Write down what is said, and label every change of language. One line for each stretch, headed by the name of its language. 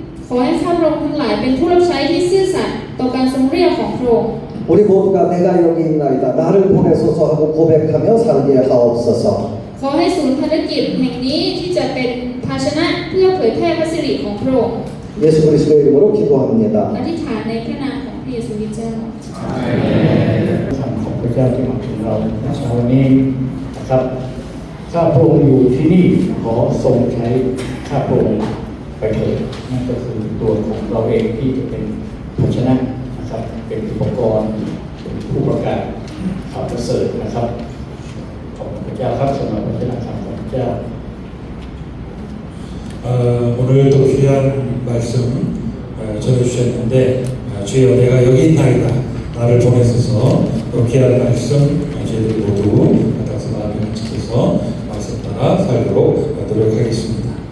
Thai: ขอให้ข้าพระองค์ทั้งหลายเป็นผู้รับใช้ที่ซื่อสัตย์ต่อการทรงเรียกของพระองค์
Korean: 우리 모두가 내가 여기 있나이다. 나를 보내소서 하고 고백하며 살게 하옵소서.
Thai: ขอให้ศูนย์ภารกิจแห่งนี้ที่จะเป็นภาชนะเพื่อเผยแพร่พระสิริของพระองค์
Korean: 예수 그리스도의 이름으로 기도합니다.
Thai: อธิษฐานในพระนามของพระเยซูคริสต์เจ้า คำของพระเจ้าที่มาถึงเราในเช้าวันนี้นะครับข้าพระองค์อยู่ที่นี่ขอทรงใช้ข้าพระองค์ไปเถิดนั่นก็คือตัวของเราเองที่จะเป็นภาชนะนะครับเป็นอุปกรณ์เป็นผู้ประกาศข่าวประเสริฐนะครับของพระเจ้าครับสำหรับพระเจ้าคำของพระเจ้า
Korean: 오늘도 귀한 말씀 전해주셨는데 주여 내가 여기 있나이다. 나를 보내소서. 또 귀한 말씀 저희들이 모두 받아서 마음에 지켜서 말씀 따라 살도록 노력하겠습니다.